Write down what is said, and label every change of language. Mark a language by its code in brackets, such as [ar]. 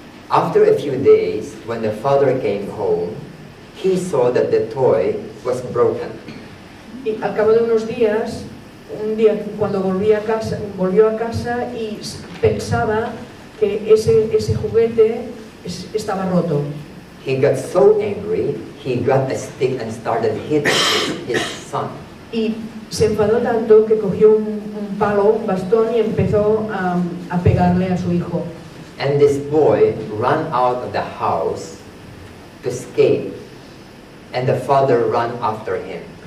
[en] After a few days, when the father came home, he saw that the toy was broken. [es] Y al cabo de unos días, un día cuando volvió a casa y pensaba que ese juguete estaba roto. [en] He got so angry, he got a stick and started hitting his son. [es] Y se enfadó tanto que cogió un palo, un bastón y empezó a pegarle a su hijo. [en] And this boy ran out of the house to escape, and the father ran after him.